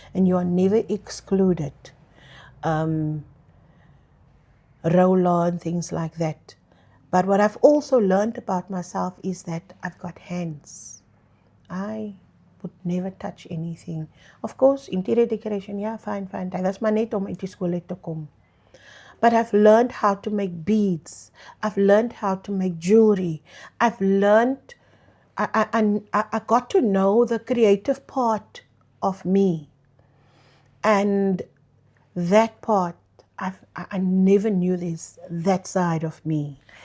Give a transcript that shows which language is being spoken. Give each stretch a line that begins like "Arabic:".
English: And you are never excluded. Rolla and things like that. But what I've also learned about myself is that I've got hands. I would never touch anything. Of course, interior decoration, fine.
Afrikaans: Dit was maar net om uit die skool uit te kom.
English: But I've learned how to make beads. I've learned how to make jewelry. I've learned, I got to know the creative part of me. And that part, I never knew that side of me.